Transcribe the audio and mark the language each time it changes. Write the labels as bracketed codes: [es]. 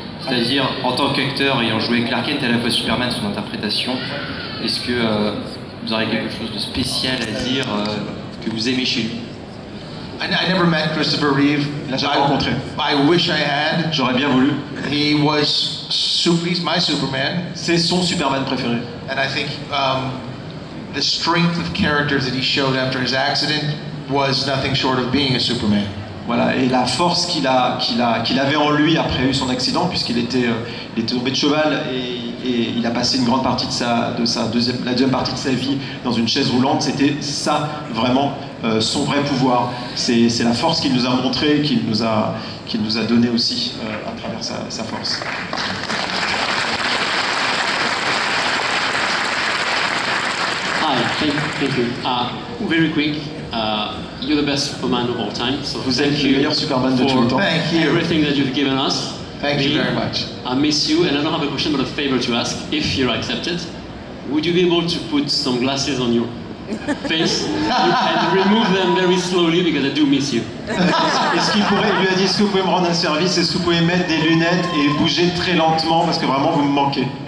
[fr] C'est-à-dire, en tant qu'acteur ayant joué Clark Kent et à la fois Superman, son interprétation, est-ce que vous aurez quelque chose de spécial à dire que vous aimez chez lui? [en] I never met Christopher Reeve. [fr] J'ai rencontré. [en] I wish I had. [fr] J'aurais bien voulu. [en] He's my Superman. [fr] C'est son Superman préféré. [en] And I think the strength of characters that he showed after his accident was nothing short of being a Superman. [fr] Voilà, et la force qu'il avait en lui après son accident, puisqu'il était tombé de cheval et et il a passé une grande partie de la deuxième partie de sa vie dans une chaise roulante. C'était ça vraiment son vrai pouvoir. C'est la force qu'il nous a montrée, qu'il nous a donné aussi à travers sa force. [en] Hi, thank you. Very quick, you're the best Superman of all time. So [fr] vous êtes le meilleur Superman de tous les temps. [en] Thank you. Everything that you've given us. Thank you very much. I miss you, and I don't have a question but a favor to ask. If you're accepted, would you be able to put some glasses on your face and remove them very slowly because I do miss you? [fr] Est-ce qu'il lui a dit, est-ce que vous pouvez me rendre un service, est-ce que vous pouvez mettre des lunettes et bouger très lentement parce que vraiment vous me manquez?